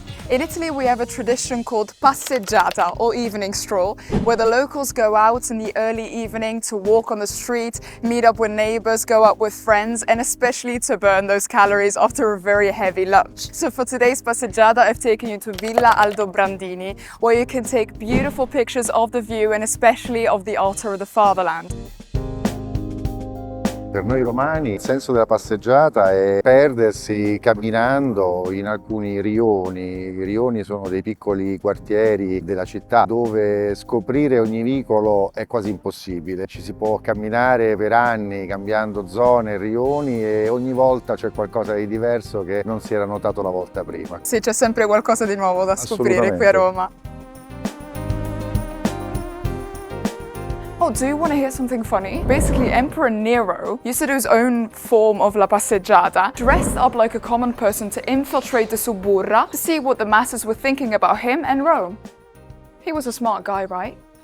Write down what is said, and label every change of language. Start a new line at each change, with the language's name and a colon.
English: In Italy, we have a tradition called Passeggiata, or evening stroll, where the locals go out in the early evening to walk on the street, meet up with neighbors, go out with friends, and especially to burn those calories after a very heavy lunch. So for today's Passeggiata, I've taken you to Villa Aldobrandini, where you can take beautiful pictures of the view and especially of the altar of the fatherland.
Italian: Per noi romani il senso della passeggiata è perdersi camminando in alcuni rioni. I rioni sono dei piccoli quartieri della città dove scoprire ogni vicolo è quasi impossibile. Ci si può camminare per anni cambiando zone, rioni e ogni volta c'è qualcosa di diverso che non si era notato la volta prima. Sì, c'è sempre qualcosa di nuovo da scoprire qui a Roma.
English: Oh, do you want to hear something funny? Basically, Emperor Nero used to do his own form of la passeggiata, dressed up like a common person to infiltrate the suburra to see what the masses were thinking about him and Rome. He was a smart guy, right?